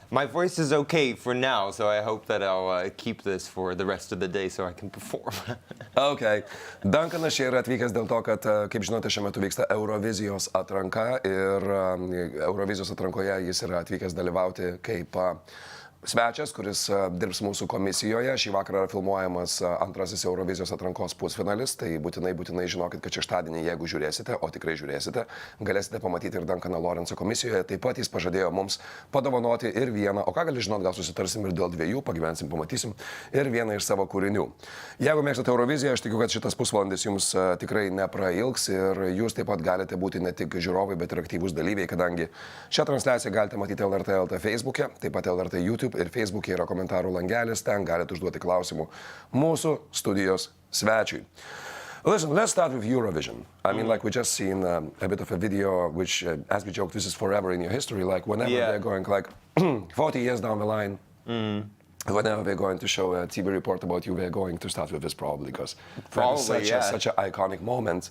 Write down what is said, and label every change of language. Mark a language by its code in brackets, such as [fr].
[en] My voice is okay for now, so I hope that I'll keep this for the rest of the day so I can perform. Okay. [lt] Duncanas čia yra atvykęs dėl to, kad, kaip žinote, šiuo metu vyksta Eurovizijos atranka ir Eurovizijos atrankoje jis yra atvykęs dalyvauti kaip svečias, kuris dirbs mūsų komisijoje. Šį vakarą yra filmuojamas antrasis Eurovizijos atrankos pusfinalis, tai būtinai žinokit, kad šeštadienį, jeigu žiūrėsite, o tikrai žiūrėsite, galėsite pamatyti ir Duncaną Laurence'o komisijoje. Taip pat jis pažadėjo mums padovanoti ir vieną, o ką gali žinot, gal susitarsim ir dėl dviejų, pagyvensim, pamatysim, ir vieną iš savo kūrinių. Jeigu mėgstate Euroviziją, aš tikiu, kad šitas pusvalandis jums tikrai neprailgs ir jūs taip pat galite būti ne tik žiūrovai, bet ir aktyvūs dalyviai, kadangi šią transliaciją galite matyti LRT.lt Facebook'e, taip pat LRT YouTube ir Facebook'e yra komentarų langelis, ten galite užduoti klausimų mūsų studijos svečiui. [en] Listen, let's start with Eurovision. I mean, like we just seen a bit of a video, which, as we joked, this is forever in your history. Like whenever they're going, like 40 years down the line, whenever we're going to show a TV report about you, we're going to start with this probably because that is such an iconic moment.